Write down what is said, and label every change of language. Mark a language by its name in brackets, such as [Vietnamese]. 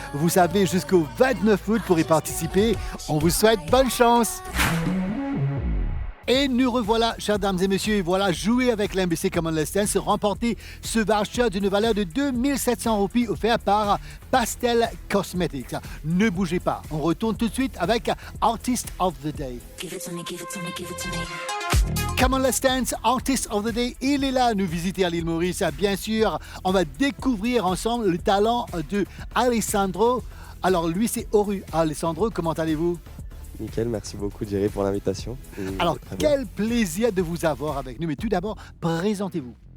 [French] Vous avez jusqu'au 29 août pour y participer. On vous souhaite bonne chance. Et nous revoilà, chères dames et messieurs, et voilà, jouer avec l'MBC Common Let's Dance, remporter ce voucher d'une valeur de 2700 roupies offert par Pastel Cosmetics. Ne bougez pas, on retourne tout de suite avec Artist of the Day. [English] Give it to me, give it to me, give it to me. [French] Come on, let's dance, Artist of the Day, il est là, nous visiter à l'île Maurice. Bien sûr, on va découvrir ensemble le talent de Alessandro. Alors lui, c'est Oru. Alessandro, comment allez-vous? Nickel, merci beaucoup Jerry pour l'invitation. Alors, Très bien. quel plaisir de vous avoir avec nous. Mais tout d'abord, présentez-vous.